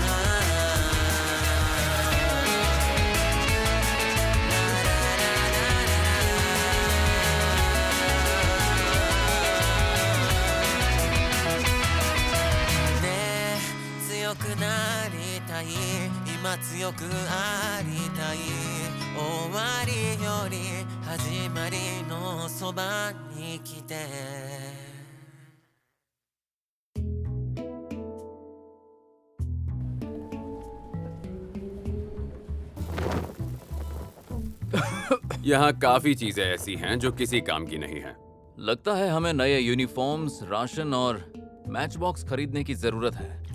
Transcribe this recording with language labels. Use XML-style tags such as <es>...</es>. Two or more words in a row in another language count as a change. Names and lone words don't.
<ja>ねえ強くなりたい今強くありたい終わりより始まりのそばに来て</ja> <hi>यहाँ काफी चीजें ऐसी हैं जो किसी काम की नहीं हैं। लगता है हमें नए यूनिफॉर्म्स, राशन और</hi> <en>match box</en> <hi>खरीदने की जरूरत है।</hi>